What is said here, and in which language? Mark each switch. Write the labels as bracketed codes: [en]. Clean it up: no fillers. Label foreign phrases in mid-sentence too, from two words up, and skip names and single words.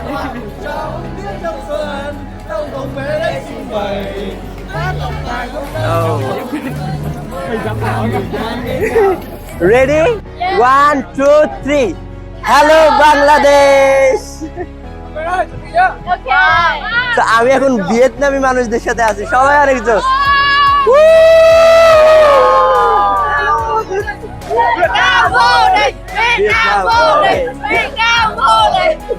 [bn] রেডি, 1 2 3, হ্যালো বাংলাদেশ। Okay. তো আমি এখন ভিয়েতনামি মানুষদের সাথে আছি, সবাই অনেক জোশ। [vi] Vietnam vô địch! Vietnam vô địch! Vietnam vô địch!